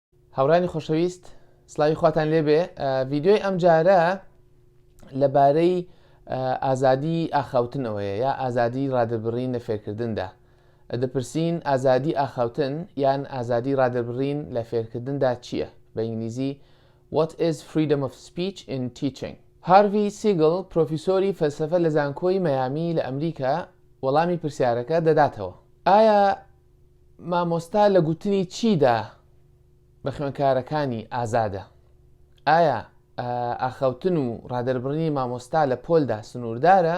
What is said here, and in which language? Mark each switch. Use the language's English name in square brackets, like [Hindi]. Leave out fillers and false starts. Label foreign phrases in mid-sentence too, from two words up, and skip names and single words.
[Central Kurdish] هاورانی خۆشەویست سلاوی خواتان لێبێ. ڤیدیۆی ئەم جارە لەبارەی ئازادی ئاخاوتنەوەیە یا ئازادی ڕادەبڕین لە فێرکردندا. دەپرسین ئازادی ئاخاوتن یان ئازادی ڕادەبڕین لە فێرکردندا چییە؟ بە ئینگلیزی [English] What is freedom of speech in teaching؟ [Central Kurdish] هاروی سیگڵ پرۆفیسۆری فەلسەفە لە زانکۆی مەیامی لە ئەمریکا وەڵامی پرسیارەکە دەداتەوە. ئایا مامۆستا لە گوتنی چیدا بە خوێنکارەکانی ئازادە؟ ئایا ئاخەوتن و ڕادەربڕنی مامۆستا لە پۆلدا سنووردارە؟